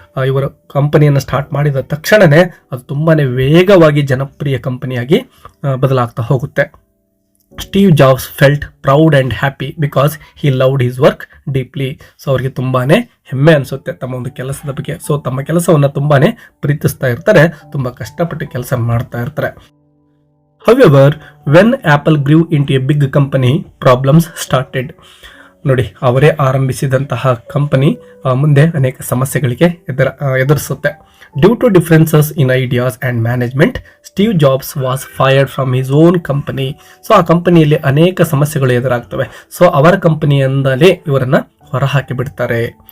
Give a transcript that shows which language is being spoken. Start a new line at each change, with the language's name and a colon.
Kannada: ಇವರ ಕಂಪನಿಯನ್ನು ಸ್ಟಾರ್ಟ್ ಮಾಡಿದ ತಕ್ಷಣವೇ ಅದು ತುಂಬಾ ವೇಗವಾಗಿ ಜನಪ್ರಿಯ ಕಂಪನಿಯಾಗಿ ಬದಲಾಗ್ತಾ ಹೋಗುತ್ತೆ.
English: Steve Jobs felt proud and happy because he loved his work deeply.
Kannada: So ಅವರಿಗೆ ತುಂಬಾ ಹೆಮ್ಮೆ ಅನಿಸುತ್ತೆ ತಮ್ಮ ಒಂದು ಕೆಲಸದ ಬಗ್ಗೆ. ಸೊ ತಮ್ಮ ಕೆಲಸವನ್ನು ತುಂಬಾ ಪ್ರೀತಿಸ್ತಾ ಇರ್ತಾರೆ, ತುಂಬ ಕಷ್ಟಪಟ್ಟು ಕೆಲಸ ಮಾಡ್ತಾ ಇರ್ತಾರೆ.
English: However, when Apple grew into a big company, problems started.
Kannada: ನೋಡಿ, ಅವರೇ ಆರಂಭಿಸಿದಂತಹ ಕಂಪನಿ ಮುಂದೆ ಅನೇಕ ಸಮಸ್ಯೆಗಳಿಗೆ ಎದುರಿಸುತ್ತೆ.
English: Due to differences in ideas and management, Steve Jobs was fired from his own company.
Kannada: So ಆ ಕಂಪನಿಯಲ್ಲಿ ಅನೇಕ ಸಮಸ್ಯೆಗಳು ಎದುರಾಗ್ತವೆ. ಸೊ ಅವರ ಕಂಪನಿಯಿಂದಲೇ ಇವರನ್ನು ಹೊರಹಾಕಿ ಬಿಡ್ತಾರೆ.